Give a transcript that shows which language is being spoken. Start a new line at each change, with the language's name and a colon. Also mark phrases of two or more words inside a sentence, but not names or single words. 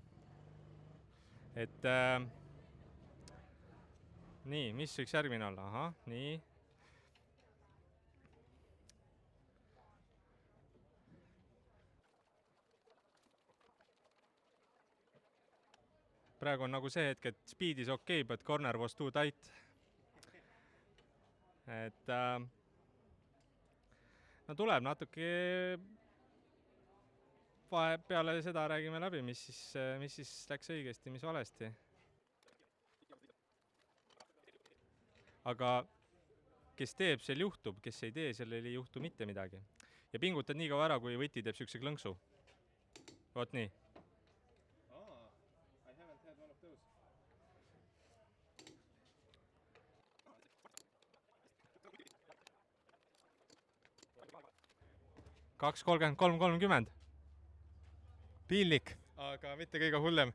Estonian: Et nii, mis võiks järgmine olla? Aha, nii. Praegu on nagu see hetk, et
English: speed is okay, but corner was too tight.
Estonian: Et no tuleb natuke peale seda räägime läbi, mis siis läks õigesti, mis valesti. Aga kes teeb, sel juhtub, kes ei tee, sellel ei juhtu mitte midagi. Ja pingutad nii kaua ära, kui võti teeb siukse klõnksu. Vot nii.
English: I haven't had one of those. 2:33:30.
Estonian: Piinlik, aga mitte kõige hullem.